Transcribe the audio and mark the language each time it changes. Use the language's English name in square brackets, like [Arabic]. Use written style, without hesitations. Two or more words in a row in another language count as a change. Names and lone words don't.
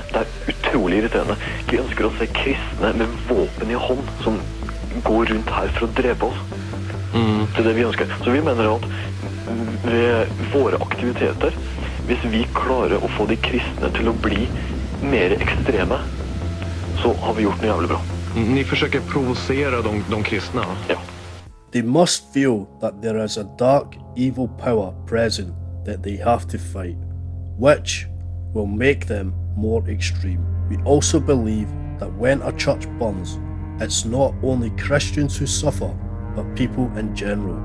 [Norwegian] Det utrolig irriterende. Vi ønsker å se kristne med våpen i hånd som går rundt her for å drepe oss. Det det vi ønsker. Så vi mener at ved våre aktiviteter, hvis vi klarer å få de kristne til å bli mer ekstreme, så har vi gjort noe jævlig bra. [Swedish] Ni försöker provocera de kristna? Ja. [English] They must feel that there is a dark, evil power present that they have to fight, which will make them more extreme. We also believe that when a church burns, it's not only Christians who suffer, but people in general.